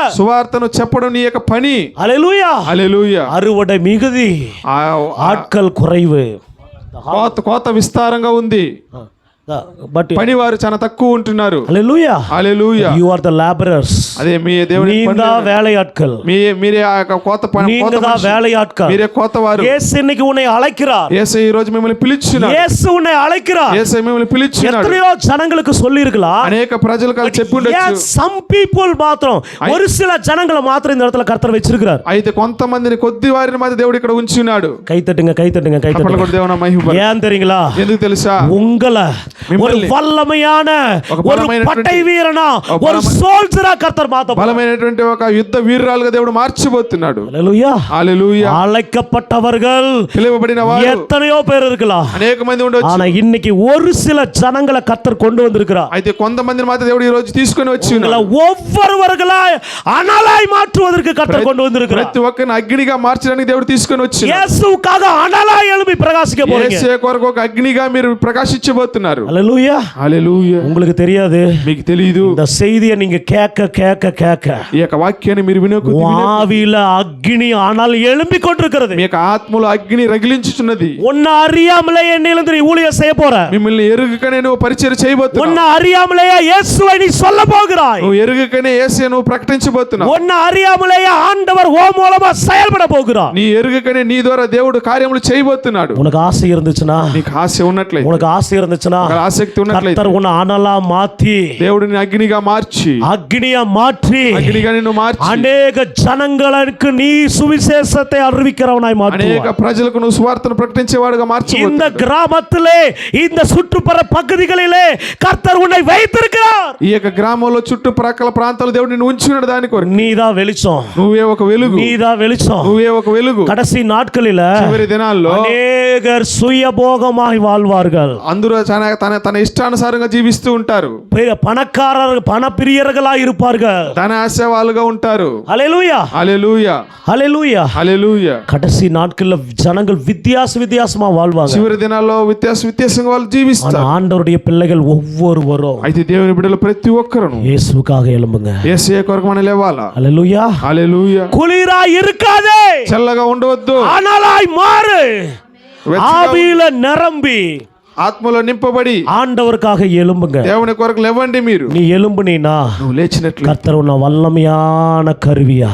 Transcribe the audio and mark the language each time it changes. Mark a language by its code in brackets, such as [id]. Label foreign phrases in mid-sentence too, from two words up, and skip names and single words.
[te] సువార్తను చెప్పడం నీ యొక్క పని. [ta] ஹalleluya. [te] హల్లెలూయా. [ta] அறுவடை மிகுதி, ஆட்கள் குறைவு. [te] కోత విస్తారంగా ఉంది, బట్ పనివారు చాలా తక్కువ ఉంటున్నారు. హల్లెలూయా. హల్లెలూయా. [en] You are the laborers. [te] అదే మీ దేవుని [ta] நீங்க தான் வேலையாட்கள். [te] మీరే ఆ యొక్క కోత [ta] நீங்க தான் வேலையாட்கள். [te] మీరే కోతవారు. [ta] இயேசு இன்னைக்கு உன்னை அழைக்கிறார். [te] యేసు ఈ రోజు మిమ్మల్ని పిలుచుచున్నాడు. [ta] இயேசு உன்னை அழைக்கிறார். [te] యేసు మిమ్మల్ని పిలుచుచున్నాడు. [ta] எத்தனையோ ஜனங்களுக்கு சொல்லி இருக்கலாம், [te] అనేక ప్రజలకు చెప్పి ఉండొచ్చు. [en] some people మాత్రం, [ta] ஒரு சில ஜனங்களை மாத்திரம் இந்த இடத்துல கர்த்தர் வச்சிருக்கிறார். [te] అయితే కొంతమందిని కొద్ది వారిని మాత్రం దేవుడు ఇక్కడ ఉంచున్నాడు. [ta] கை தட்டுங்க, கை தட்டுங்க, கை தட்டுங்க. [te] అప్పుడు దేవుని మహిమ. [ta] ஏன் தெரியுங்களா? [te] ఎందుకు తెలుసా? [ta] உங்களை ஒரு வல்லமையான ஒரு பட்டை வீரனா, ஒரு சோல்ஜரா கர்த்தர் மாத்த [te] బలమైనటువంటి ఒక యుద్ధ వీరురాలుగా దేవుడు మార్చబోతున్నాడు. [ta] ஹalleluya. [te] హల్లెలూయా. [ta] அழைக்கப்பட்டவர்கள் [te] పిలువబడిన వారు [ta] எத்தனையோ பேர் இருக்கலாம், [te] అనేక మంది ఉండొచ్చు. [ta] ஆனா இன்னைக்கு ஒரு சில ஜனங்களை கர்த்தர் கொண்டு வந்திருக்கிறார். [te] అయితే కొంతమందిని మాత్రం దేవుడు ఈ రోజు తీసుకొని వచ్చి [ta] உங்களை ஒவ்வொருவர்களாய் அனலாய் மாற்றுவதற்கு கர்த்தர் கொண்டு வந்திருக்கிறார். [te] ప్రతి ఒక్కరిని అగ్నిగా మార్చడానికి దేవుడు తీసుకొని వచ్చి [ta] இயேசுவுக்காக அனலாய் எழும்பி பிரகாசிக்க போறீங்க. [te] యేసు కొరకు ఒక అగ్నిగా మీరు ప్రకాశించబోతున్నారు. [ta] ஹalleluya. [te] హల్లెలూయా. [ta] உங்களுக்கு தெரியாது, [te] మీకు తెలియదు. [ta] இந்த செய்தியை நீங்க கேட்க கேட்க கேட்க [te] ఈ యొక్క వాక్యాన్ని మీరు వినే కొద్దీ [ta] ஆவியில அக்னி ஆனால் எழும்பிக் கொண்டிருக்கிறது. [te] మీ యొక్క ఆత్మలో అగ్ని రగిలించుచున్నది. [ta] உன்னை அறியாமலே என்னிலிருந்து நீ ஊழியம் செய்ய போற. [te] మిమ్మల్ని ఎరుగకనే నువ్వు పరిచయం చేయబోతున్నావు. [ta] உன்னை அறியாமலே இயேசுவை நீ சொல்ல போகிறாய். [te] నువ్వు ఎరుగకనే యేసును నువ్వు ప్రకటించబోతున్నావు. [ta] உன்னை அறியாமலே ஆண்டவர் ஓ மூலமா செயல்பட போகிறார். [te] నీ ఎరుగకనే నీ ద్వారా దేవుడు కార్యములు చేయబోతున్నాడు. [ta] உனக்கு ஆசை இருந்துச்சுனா, [te] నీకు ఆశ ఉన్నట్లయితే, [ta] உனக்கு ஆசை இருந்துச்சுனா, [te] ఆసక్తి ఉన్నట్లయితే [ta] கர்த்தர் உன்னை அனலா மாத்தி, [te] దేవుడిని అగ్నిగా మార్చి, [ta] அக்னியா மாற்றி, [te] అగ్నిగా నిన్ను మార్చి [ta] அநேக ஜனங்களுக்கு நீ சுவிசேஷத்தை அறிவிக்கிறவனாய் [te] అనేక [ta] மாற்றுவார். [te] ప్రజలకు నువ్వు సువార్తను ప్రకటించేవాడుగా [ta] இந்த [te] మార్చబోతున్నాడు. [ta] கிராமத்திலே, இந்த சுற்றுப்புற பகுதிகளிலே கர்த்தர் உன்னை வைத்திருக்கிறார். [te] ఈ యొక్క గ్రామంలో చుట్టుప్రక్కల ప్రాంతాల్లో దేవుడు నిన్ను ఉంచున్నాడు. దాని కొరకు [ta] நீதான் வெளிச்சம், [te] నువ్వే ఒక వెలుగు, [ta] நீதான் வெளிச்சம். [te] నువ్వే ఒక వెలుగు. [ta] கடைசி நாட்களில [te] చివరి దినాల్లో [ta] அநேகர் சுயபோகமாய் வாழ்வார்கள். [te] అందరూ తన ఇష్టానుసారంగా జీవిస్తూ ఉంటారు. [ta] பணக்காரர் பணப்பிரியர்களாய் இருப்பார்கள். [te] ధన ఆశవాళ్ళుగా ఉంటారు. [ta] ஹalleluya, [te] హల్లెలూయా, [ta] ஹalleluya. [te] హల్లెలూయా. [ta] கடைசி நாட்கள்ல ஜனங்கள் வித்தியாசமா வாழ்வாங்க. [te] చివరి దినాల్లో వ్యత్యాసంగా వాళ్ళు జీవిస్తారు. [ta] ஆனா ஆண்டவருடைய பிள்ளைகள் ஒவ்வொருவரும் [te] అయితే దేవుని బిడ్డలు ప్రతి ఒక్కరును [ta] இயேசுவுக்காக எழும்புங்க. [te] యేసయ్య కొరకు మనం లేవాలా. [ta] ஹalleluya. [te] హల్లెలూయా. [ta] குளிராய் இருக்காதே, [te] చల్లగా ఉండవద్దు. [ta] அனலாய் மாறு. ஆவியில நிரம்பி [te] ఆత్మలో నింపబడి [ta] ஆண்டவருக்காக எழும்புங்க. [te] దేవుని కొరకు లేవండి. మీరు [ta] நீ எழும்புனீனா [te] నువ్వు లేచినట్లు [ta] கர்த்தர் உன்னை வல்லமையான கருவியா,